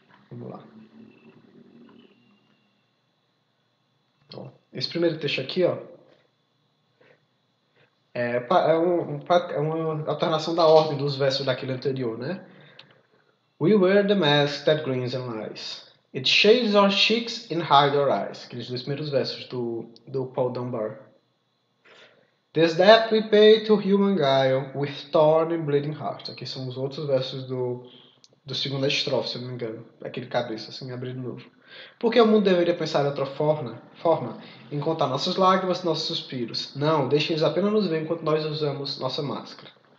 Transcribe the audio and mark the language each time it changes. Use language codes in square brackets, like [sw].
[pt] Vamos lá. Ó, esse primeiro texto aqui, ó, é uma alternação da ordem dos versos daquele anterior, né? [en] We wear the mask that grins and lies. It shades our cheeks and hides our eyes. [pt] Aqueles dois primeiros versos do Paul Dunbar. [en] This debt we pay to human guile with torn and bleeding heart. [pt] Aqui são os outros versos do segunda estrofe, se eu não me engano. Aquele cabeça, assim, abrir de novo. Por que o mundo deveria pensar de outra forma em contar nossas lágrimas, nossos suspiros? Não, deixe eles apenas nos ver enquanto nós usamos nossa máscara.